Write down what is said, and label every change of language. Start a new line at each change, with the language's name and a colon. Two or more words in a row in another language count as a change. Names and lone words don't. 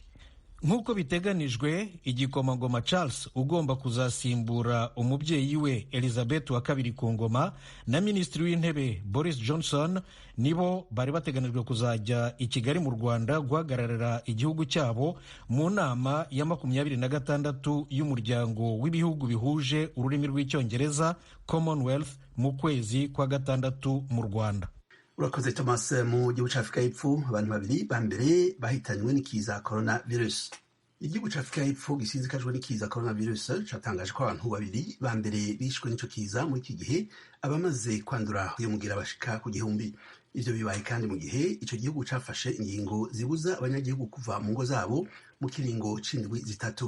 Kinyarwanda: Nk'uko biteganijwe, igikomangoma Charles ugomba kuzasimbura umubyeyi we Elizabeth wa kabiri ku ngoma na minisitiri w'intebe Boris Johnson nibo bari bateganijwe kuzajya i Kigali mu Rwanda guhagararira igihugu cyabo mu nama ya 26 y'umuryango w'ibihugu bihuje ururimi rw'icyongereza Commonwealth mu kwezi kwa gatandatu mu Rwanda.
Rundi: Urakoze Thomas. Mu gihugu ca Afrika y'Epfo abantu babiri ba mbere bahitanywe n'ikiza coronavirus. Igihugu ca Afrika y'Epfo gisinzikajwe n'ikiza coronavirus catangaje ko abantu babiri ba mbere bishwe n'ico kiza muri iki gihe, abamaze kwandura uyo mugira bashika ku gihumbi. Ivyo bibaye kandi mu gihe ico gihugu cafashe ingingo zibuza abanyagihugu kuva mu ngo zabo mu kiringo c'indwi zitatu.